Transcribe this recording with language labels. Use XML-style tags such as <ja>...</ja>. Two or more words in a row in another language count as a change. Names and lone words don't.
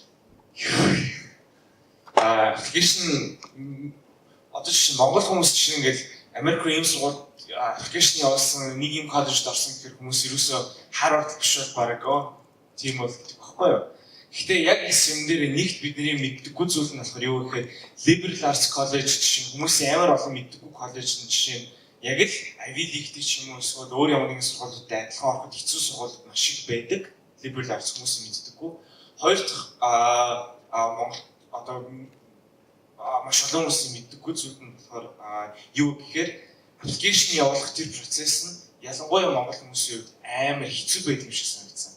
<mn>Application одоо чинь Монгол хүмүүс чинь ингээл Америк руу ийм сургууль аппликейшн явуулсан нэг юм коллежид орсон гэхээр хүмүүс ерөөсөө Harvard биш бол баг тийм бол гэдэг багхгүй юу. Гэхдээ яг энэ юм дээр нэгт бидний мэддэггүй зүйл нь болохоор юу гэхээр</mn> <en>liberal arts college</en> <mn>чинь хүмүүсийн амар олон мэддэггүй коллежийн жишээ нь яг л Ivy League ч юм уу эсвэл өөр ямар нэгэн сургуулиудад адилхан ороход хэцүү сургуулиуд маш их байдаг.</mn> <en>Liberal arts</en> <mn>хүмүүс мэддэггүй. Хоёр дахь Монгол одоо маш олон хүмүүсийн мэддэггүй зүйл нь болохоор юу гэхээр аппликейшн явуулах тэр процесс нь ялангуяа Монгол хүмүүсийн хувьд амар хэцүү байдаг юм шиг санагдсан.</mn>